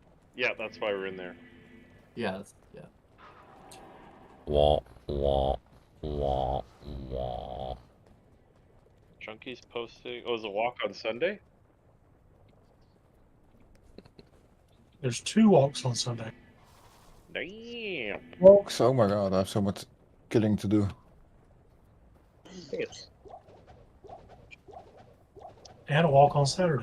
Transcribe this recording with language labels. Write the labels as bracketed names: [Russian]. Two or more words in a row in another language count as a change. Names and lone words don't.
[English] Yeah, that's why we're in there. Yeah. Wah, wah, wah, wah. Chunky's posting. Oh, is a walk on Sunday? There's 2 walks on Sunday. Damn. Walks. Oh my god, I have so much killing to do. And a walk on Saturday.